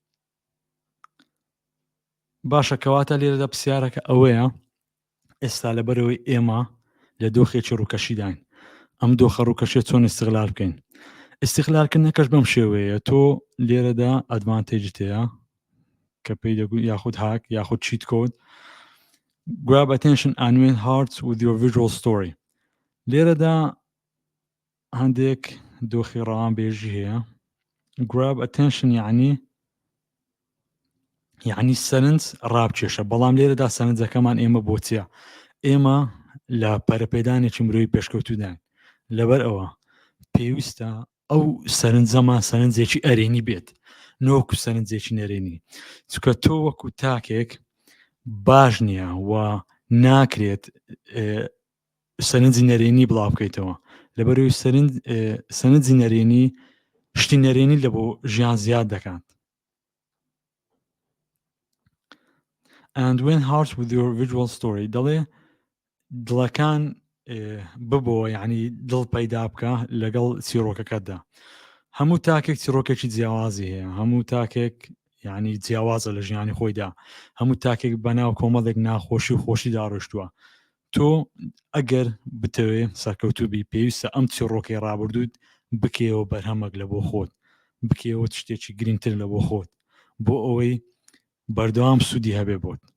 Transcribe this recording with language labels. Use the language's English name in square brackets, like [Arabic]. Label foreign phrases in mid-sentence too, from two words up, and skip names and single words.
[Central Kurdish] باشە، کەواتە لێرەدا پرسیارەکە ئەوەیە ئێستا لەبەرەوەی ئێمە لە دۆخێکی ڕووکەشیداین، ئەم دۆخە ڕووکەشێت چۆن ئیستیغلال بکەین؟ ئیستیغلالکردنەکەش بەم شێوەیە. تۆ لێرەدا ئەدڤانتێجت هەیە کە پێی دەگوت یاخود هاک یاخود [English] cheat code. Grab attention and win hearts with your visual story. [Central Kurdish] لێرەدا هەندێک دۆخی ڕەوانبێژی هەیە. [English] Grab attention [Central Kurdish] یعنی سەرنج ڕابکێشە، بەڵام لێرەدا سەرنجەکەمان ئێمە بۆچیە؟ ئێمە لە پەرەپێدانێکی مرۆیی پێشکەوتودان. لەبەر ئەوە پێویستە ئەو سەرنجەمان سەرنجێکی ئەرێنی بێت، نۆکو سەرنجێکی نەرێنی. چکە تۆ وەکو تاکێک باش نییە و ناکرێت سەرنجی نەرێنی بڵاو بکەیتەوە. لەبەرەوەی سەرنجی نەرێنی شتی نەرێنی لە بۆ ژیان زیاد دەکات. [English] And win hearts with your visual story. [Central Kurdish] دەڵێ دڵەکان ببۆ یعنی دڵ پەیدا بکە لەگەڵ چیرۆکەکەتدا. هەموو تاکێک چیرۆکێکی جیاوازی هەیە، هەموو تاکێک یعنی جیاوازە لە ژیانی خۆیدا، هەموو تاکێک بەناو کۆمەڵێک ناخۆشی و خۆشی داڕۆشتووە. تۆ ئەگەر بتەوێ سەرکەوتوبی پێویستە ئەم چیرۆکەی ڕابردوود بکەوە بەرهەمەک لە بۆ خۆت، بکەوە شتێکی گرنگتر لە بۆ خۆت، بۆ ئەوەی بەردەوام سوودی هەبێ بۆت.